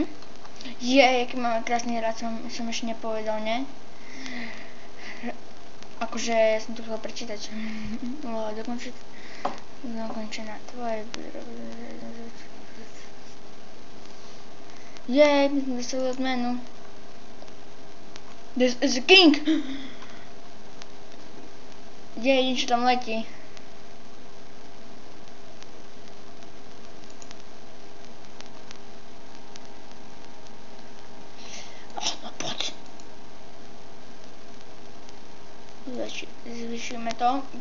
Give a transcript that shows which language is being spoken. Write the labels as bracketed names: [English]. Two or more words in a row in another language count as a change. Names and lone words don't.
[Slovak] Aký máme krásny hrad, som ešte nepovedal, ne? Akože ja som to chcel prečítať. Dokončená tvoje. My sme dostali odmenu. [English] This is a king! [Slovak] Niečo tam letí. No poď. Zvyšujeme to.